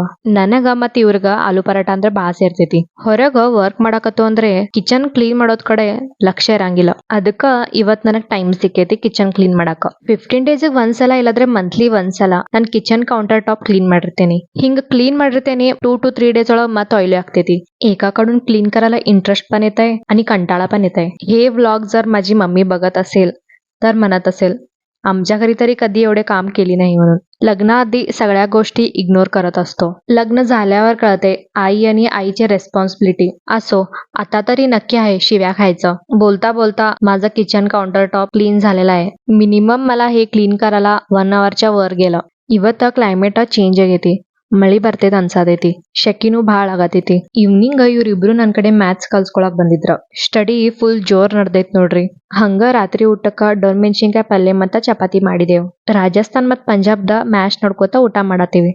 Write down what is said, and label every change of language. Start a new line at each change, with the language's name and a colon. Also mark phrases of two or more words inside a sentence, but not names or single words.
Kannada: ನನಗ ಮತ್ ಇವ್ರಗ ಆಲೂ ಪರಾಟ ಅಂದ್ರ ಬಾಳ ಸೇರ್ತೈತಿ. ಹೊರಗ ವರ್ಕ್ ಮಾಡಾಕತ್ತು ಅಂದ್ರೆ
English: kitchen clean
Kannada: ಮಾಡೋದ್ ಕಡೆ ಲಕ್ಷ್ಯ ಇರಂಗಿಲ್ಲ. ಅದಕ್ಕ ಇವತ್ ನನಗ್ ಟೈಮ್ ಸಿಕ್ಕೈತಿ
English: kitchen clean
Kannada: ಮಾಡಾಕ. 15 ಡೇಸ್ ಒಂದ್ಸಲ ಇಲ್ಲಾದ್ರೆ ಮಂತ್ಲಿ ಒಂದ್ಸಲ ನಾನ್
English: kitchen counter top clean
Kannada: ಮಾಡಿರ್ತೇನಿ. ಹಿಂಗ್ ಕ್ಲೀನ್ ಮಾಡಿರ್ತೇನಿ
English: 2 to 3 days
Kannada: ಒಳಗ मत ऑइली ಆಗ್ತೈತಿ.
Marathi: एका कडून क्लीन करायला इंटरेस्ट पण येतंय आणि कंटाळा पण येतंय. हे व्लॉग जर माझी मम्मी बघत असेल तर म्हणत असेल आमच्या घरी तरी कधी एवढे काम केली नाही म्हणून. लग्नाआधी सगळ्या गोष्टी इग्नोर करत असतो. लग्न झाल्यावर कळते आई आणि आईची रेस्पॉन्सिबिलिटी. असो, आता तरी नक्की आहे शिव्या खायचं. बोलता बोलता माझं
English: kitchen counter top clean
Marathi: झालेला आहे. मिनिमम मला हे क्लीन करायला 1 ಅವರ್च्या वर गेलं.
Kannada: ಇವತ್ತ
English: climate change
Kannada: ಆಗೈತಿ. ಮಳಿ ಬರ್ತೈತೆ ಅನ್ಸಾದೈತಿ. ಶೆಕಿನೂ ಭಾಳ ಆಗತೈತಿ. ಈವ್ನಿಂಗ್ ಇವ್ರಿಬ್ರು ನನ್ ಕಡೆ ಮ್ಯಾಥ್ಸ್ ಕಲ್ಸ್ಕೊಳಕ್ ಬಂದಿದ್ರ. ಸ್ಟಡಿ ಫುಲ್ ಜೋರ್ ನಡ್ದೈತ್ ನೋಡ್ರಿ. ಹಂಗ ರಾತ್ರಿ ಊಟಕ್ಕ ಡೊಣ್ ಮೆಣಸಿನ್ಕಾಯಿ ಪಲ್ಯ ಮತ್ತ ಚಪಾತಿ ಮಾಡಿದೇವ್. ರಾಜಸ್ಥಾನ್ ಮತ್ ಪಂಜಾಬ್ದ ಮ್ಯಾಚ್ ನೋಡ್ಕೋತ ಊಟ ಮಾಡತ್ತೀವಿ.